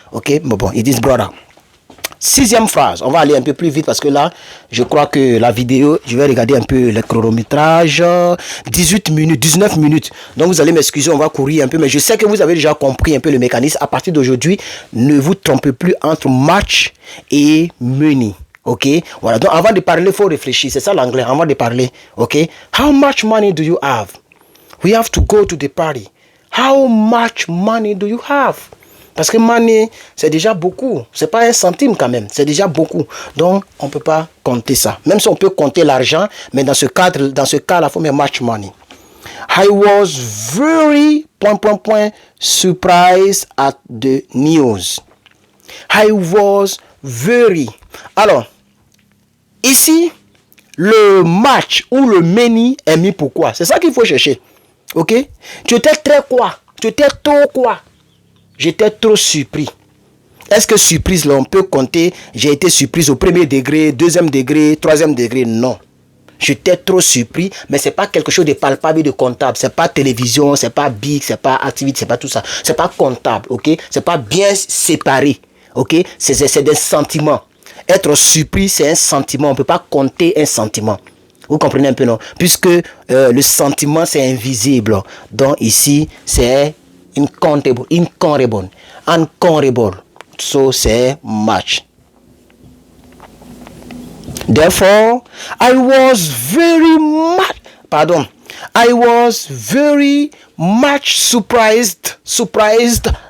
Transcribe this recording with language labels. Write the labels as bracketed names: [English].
[French] Ok, bon, ils disent brother. 6e phrase, on va aller un peu plus vite parce que là, je crois que la vidéo, je vais regarder un peu le chronométrage, 19 minutes. Donc vous allez m'excuser, on va courir un peu, mais je sais que vous avez déjà compris un peu le mécanisme. À partir d'aujourd'hui, ne vous trompez plus entre match et many. Ok, voilà. Donc avant de parler, il faut réfléchir. C'est ça l'anglais, avant de parler. [English] Ok, how much money do you have? We have to go to the party. How much money do you have? [French] Parce que money, c'est déjà beaucoup. C'est pas 1 centime quand même. C'est déjà beaucoup. Donc, on peut pas compter ça. Même si on peut compter l'argent, mais dans ce cas-là, il faut mettre much money. [English] I was very surprised at the news. I was very. [French] Alors, ici, le match ou le many est mis pour quoi? C'est ça qu'il faut chercher. Ok? Tu étais très quoi? Tu étais trop quoi? J'étais trop surpris. Est-ce que surprise, là, on peut compter, j'ai été surprise au premier degré, deuxième degré, troisième degré? Non. J'étais trop surpris, mais c'est pas quelque chose de palpable et de comptable. C'est pas télévision, c'est pas big, c'est pas activité, c'est pas tout ça. C'est pas comptable, ok? C'est pas bien séparé, ok? C'est des sentiments. Être surpris, c'est un sentiment. On peut pas compter un sentiment. Vous comprenez un peu, non? Puisque le sentiment, c'est invisible. Donc ici, c'est incountable, uncountable. So, c'est match. [English] Therefore, I was very much surprised.